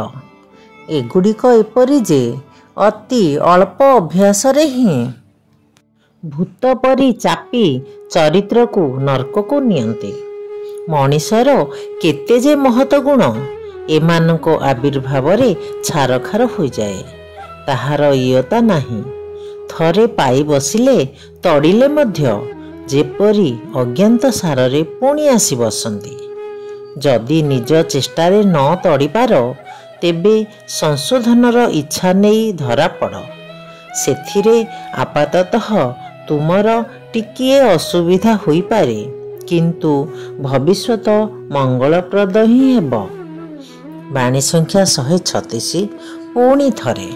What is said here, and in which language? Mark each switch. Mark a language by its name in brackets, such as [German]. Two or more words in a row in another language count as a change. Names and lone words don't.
[Odia] ଏଗୁଡ଼ିକ ଏପରି ଯେ ଅତି ଅଳ୍ପ ଅଭ୍ୟାସ ରେ ହିଁ ଭୂତ ପରି ଚାପି ଚରିତ୍ର କୁ ନରକ କୁ ନିୟନ୍ତି। ମଣିଷର କେତେ ଯେ ମହତ ଗୁଣ ଏମାନଙ୍କ ଆବିର୍ଭାବ ରେ ଛାରଖାର ହୋ ଯାଏ, ତାହାର ଇୟତ୍ତା ନାହିଁ। ଥରେ ପାଇ ବସିଲେ ତଡ଼ିଲେ ମଧ୍ୟ ଯେପରି ଅଜ୍ଞାତ ସାର ରେ ପୁଣି ଆସି ବସନ୍ତି। ଯଦି ନିଜ ଚେଷ୍ଟାରେ ନ ତଡ଼ି ପାର ତେବେ ସଂଶୋଧନର ଇଚ୍ଛା ନେଇ ଧରାପଡ଼। ସେଥିରେ ଆପାତତଃ ତୁମର ଟିକିଏ ଅସୁବିଧା ହୋଇପାରେ, କିନ୍ତୁ ଭବିଷ୍ୟତ ମଙ୍ଗଳପ୍ରଦ ହିଁ ହେବ। ବାଣୀ ସଂଖ୍ୟା 136 ପୁଣି ଥରେ।